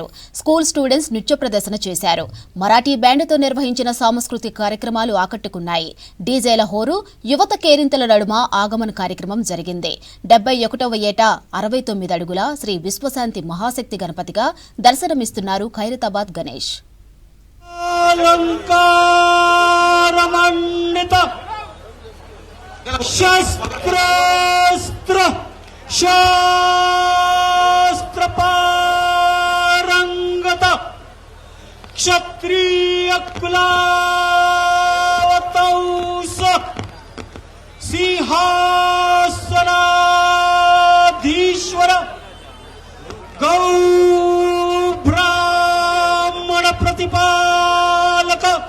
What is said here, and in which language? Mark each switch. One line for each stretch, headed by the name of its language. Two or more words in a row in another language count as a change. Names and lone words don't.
English: school students
Telugu: నృత్య ప్రదర్శన చేశారు. మరాఠీ బ్యాండ్తో నిర్వహించిన సాంస్కృతిక కార్యక్రమాలు ఆకట్టుకున్నాయి. డీజేల హోరు, యువత కేరింతల నడుమ ఆగమన కార్యక్రమం జరిగింది. 71వ ఏట 69 అడుగుల శ్రీ విశ్వశాంతి మహాశక్తి గణపతిగా దర్శనమిస్తున్నారు ఖైరతాబాద్ గణేష్.
Marathi: अलंकारमंडित शस्त्रास्त्र शास्त्र पारंगत क्षत्रिय कुलावतंस सिंहासनाधीश्वर गौ ब्राह्मण प्रतिपालक